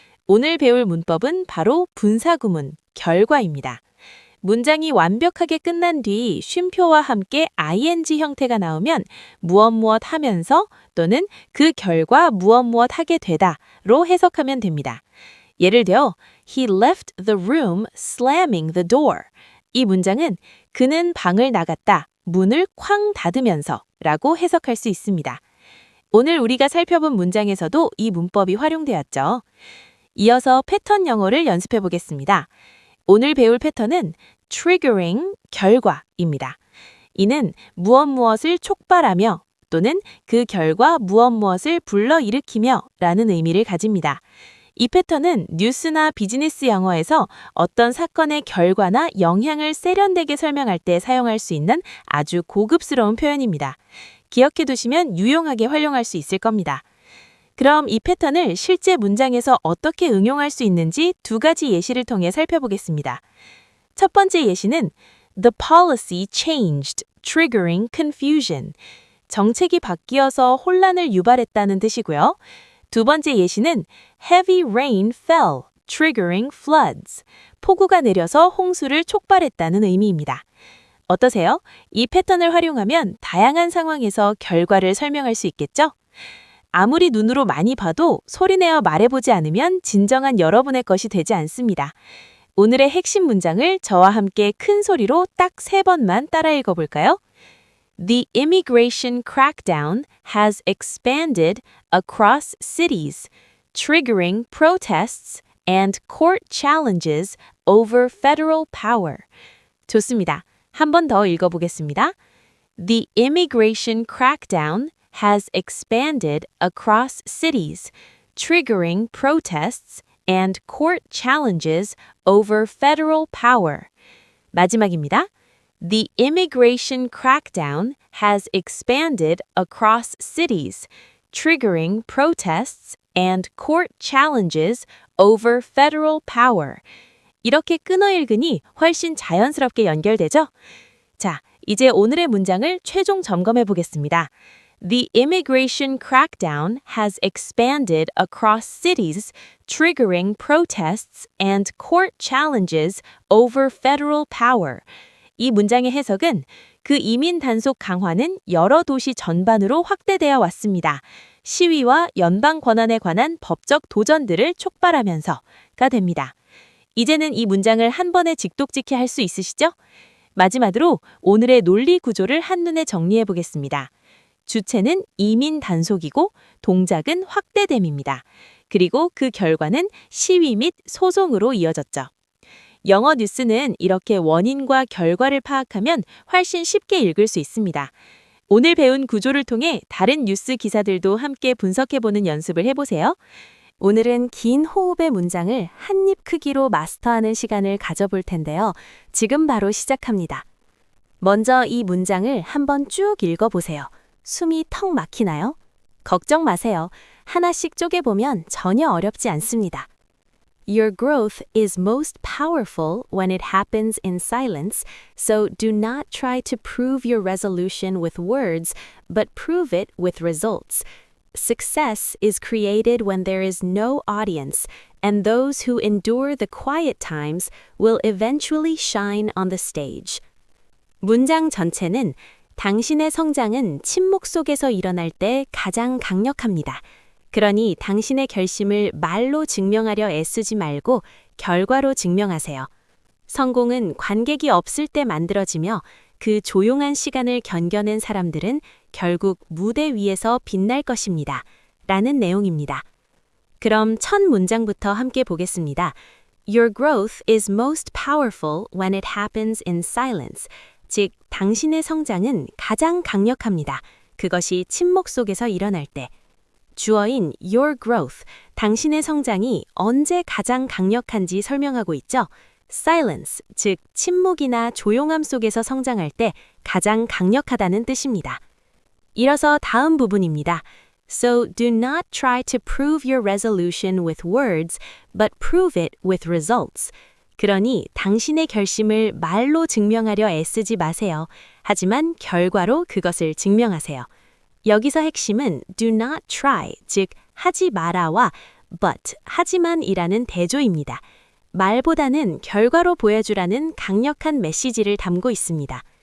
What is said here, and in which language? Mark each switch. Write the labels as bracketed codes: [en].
[ko] 오늘 배울 문법은 바로 분사구문, 결과입니다. 문장이 완벽하게 끝난 뒤 쉼표와 함께 ing 형태가 나오면 무엇 하면서 또는 그 결과 무엇 하게 되다로 해석하면 됩니다. 예를 들어, [en] He left the room slamming the door. [ko] 이 문장은 그는 방을 나갔다, 문을 쾅 닫으면서 라고 해석할 수 있습니다. 오늘 우리가 살펴본 문장에서도 이 문법이 활용되었죠. 이어서 패턴 영어를 연습해 보겠습니다. 오늘 배울 패턴은 triggering, 결과입니다. 이는 무엇을 촉발하며 또는 그 결과 무엇을 불러일으키며 라는 의미를 가집니다. 이 패턴은 뉴스나 비즈니스 영어에서 어떤 사건의 결과나 영향을 세련되게 설명할 때 사용할 수 있는 아주 고급스러운 표현입니다. 기억해 두시면 유용하게 활용할 수 있을 겁니다. 그럼 이 패턴을 실제 문장에서 어떻게 응용할 수 있는지 두 가지 예시를 통해 살펴보겠습니다. 첫 번째 예시는 [en] The policy changed, triggering confusion. [ko] 정책이 바뀌어서 혼란을 유발했다는 뜻이고요. 두 번째 예시는 [en] Heavy rain fell, triggering floods. [ko] 폭우가 내려서 홍수를 촉발했다는 의미입니다. 어떠세요? 이 패턴을 활용하면 다양한 상황에서 결과를 설명할 수 있겠죠? 아무리 눈으로 많이 봐도 소리내어 말해보지 않으면 진정한 여러분의 것이 되지 않습니다. 오늘의 핵심 문장을 저와 함께 큰 소리로 딱 3번만 따라 읽어볼까요? [en] The immigration crackdown has expanded across cities, triggering protests and court challenges over federal power. [ko] 좋습니다. 한 번 더 읽어보겠습니다. [en] The immigration crackdown has expanded across cities, triggering protests and court challenges over federal power. [ko] 마지막입니다. [en] The immigration crackdown has expanded across cities, triggering protests and court challenges over federal power. [ko] 이렇게 끊어 읽으니 훨씬 자연스럽게 연결되죠? 자, 이제 오늘의 문장을 최종 점검해 보겠습니다. [en] The immigration crackdown has expanded across cities, triggering protests and court challenges over federal power. [ko] 이 문장의 해석은 그 이민 단속 강화는 여러 도시 전반으로 확대되어 왔습니다. 시위와 연방 권한에 관한 법적 도전들을 촉발하면서가 됩니다. 이제는 이 문장을 한 번에 직독직해 할 수 있으시죠? 마지막으로 오늘의 논리 구조를 한눈에 정리해 보겠습니다. 주체는 이민 단속이고 동작은 확대됨입니다. 그리고 그 결과는 시위 및 소송으로 이어졌죠. 영어 뉴스는 이렇게 원인과 결과를 파악하면 훨씬 쉽게 읽을 수 있습니다. 오늘 배운 구조를 통해 다른 뉴스 기사들도 함께 분석해보는 연습을 해보세요. 오늘은 긴 호흡의 문장을 한 입 크기로 마스터하는 시간을 가져볼 텐데요. 지금 바로 시작합니다. 먼저 이 문장을 한번 쭉 읽어보세요. 숨이 턱 막히나요? 걱정 마세요. 하나씩 쪼개보면 전혀 어렵지 않습니다. [en] Your growth is most powerful when it happens in silence, so do not try to prove your resolution with words, but prove it with results. Success is created when there is no audience, and those who endure the quiet times will eventually shine on the stage. [ko] 문장 전체는 당신의 성장은 침묵 속에서 일어날 때 가장 강력합니다. 그러니 당신의 결심을 말로 증명하려 애쓰지 말고 결과로 증명하세요. 성공은 관객이 없을 때 만들어지며 그 조용한 시간을 견뎌낸 사람들은 결국 무대 위에서 빛날 것입니다. 라는 내용입니다. 그럼 첫 문장부터 함께 보겠습니다. [en] Your growth is most powerful when it happens in silence. [ko] 즉, 당신의 성장은 가장 강력합니다. 그것이 침묵 속에서 일어날 때. 주어인 [en] your growth, [ko] 당신의 성장이 언제 가장 강력한지 설명하고 있죠. silence, 즉 침묵이나 조용함 속에서 성장할 때 가장 강력하다는 뜻입니다. 이어서 다음 부분입니다. [en] So do not try to prove your resolution with words, but prove it with results. [ko] 그러니 당신의 결심을 말로 증명하려 애쓰지 마세요. 하지만 결과로 그것을 증명하세요. 여기서 핵심은 [en] do not try, [ko] 즉 하지 마라와 but, 하지만이라는 대조입니다. 말보다는 결과로 보여주라는 강력한 메시지를 담고 있습니다.